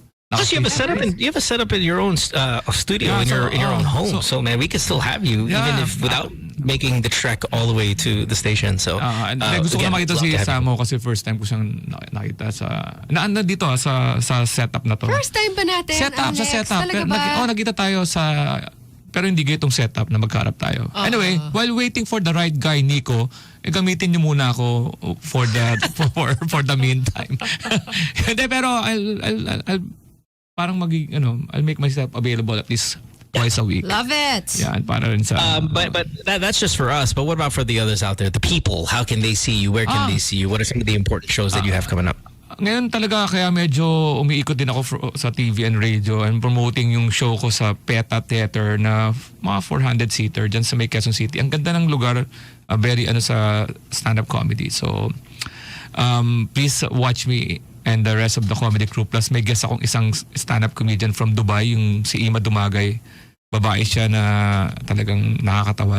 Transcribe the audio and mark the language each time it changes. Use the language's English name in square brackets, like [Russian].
[English] Plus, you have a setup in your own studio in your own home. So man, we can still have you even if without making the trek all the way to the station. So [Filipino] gusto ko na makita [English] love [Filipino] si [English] to have you. [Filipino] Samo kasi first time ko siyang nakita sa dito sa setup na to. First time ba natin, [English] Setup. [Filipino] Talaga ba? Nagkita tayo sa pero hindi ganitong setup na magkaharap tayo. [English] Anyway, while waiting for the right guy, Nico, [Filipino] gamitin niyo muna ako [English] for the meantime. [Filipino] Hindi, pero [English] I'll parang I'll make myself available at least twice a week. Love it. [Filipino] Yan, para rin sa... [English] But that's just for us. But what about for the others out there? The people, how can they see you? Where can they see you? What are some of the important shows that you have coming up? [Filipino] Ngayon talaga kaya medyo umiikot din ako sa TV and radio and promoting yung show ko sa PETA Theater na mga 400-seater dyan sa may Quezon City. Ang ganda ng lugar, very sa stand-up comedy. [English] So, please watch me and the rest of the comedy crew. [Filipino] Plus may guest akong isang stand-up comedian from Dubai, yung si Ima Dumagay. Babae siya na talagang nakakatawa.